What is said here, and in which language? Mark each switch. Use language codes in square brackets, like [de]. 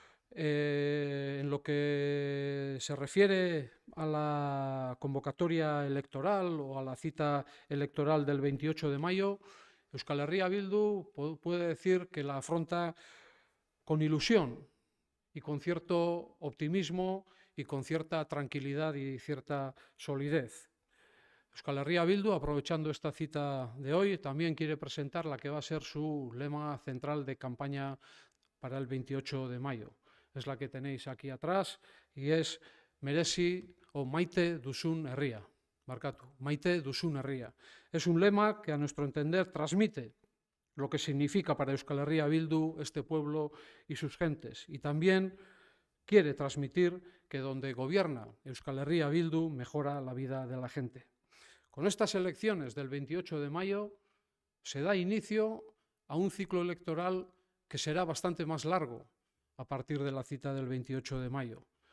[es] En lo que se refiere a la convocatoria electoral o a la cita electoral del 28 de mayo, Euskal Herria Bildu puede decir que la afronta con ilusión y con cierto optimismo y con cierta tranquilidad y cierta solidez. Euskal Herria Bildu, aprovechando esta cita de hoy, también quiere presentar la que va a ser su lema central de campaña para el 28 de mayo. Es la que tenéis aquí atrás y es [eu] merezi o maite duzun herria. Barkatu, maite duzun herria. [es] Es un lema que a nuestro entender transmite lo que significa para Euskal Herria Bildu este pueblo y sus gentes. Y también quiere transmitir que donde gobierna Euskal Herria Bildu mejora la vida de la gente. Con estas elecciones del 28 de mayo se da inicio a un ciclo electoral que será bastante más largo a partir de la cita del 28 de mayo.